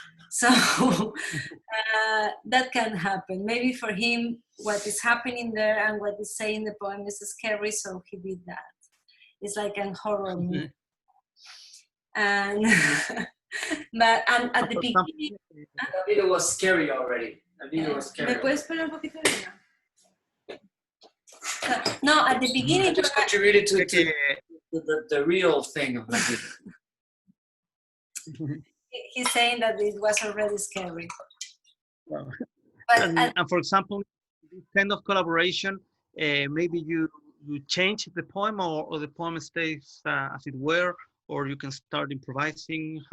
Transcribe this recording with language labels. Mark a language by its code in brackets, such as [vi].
[en] So that can happen. Maybe for him, what is happening there and what is saying in the poem is scary, so he did that. It's like a horror movie. And but at the beginning, the video was scary already. The video was scary. [es] ¿Me puedes poner un poquito de vino? [en] No, at the beginning, I just contributed to the real thing of the video. He's saying that it was already scary. Well, But and for example, this kind of collaboration, maybe you change the poem, or the poem stays as it were, or you can start improvising.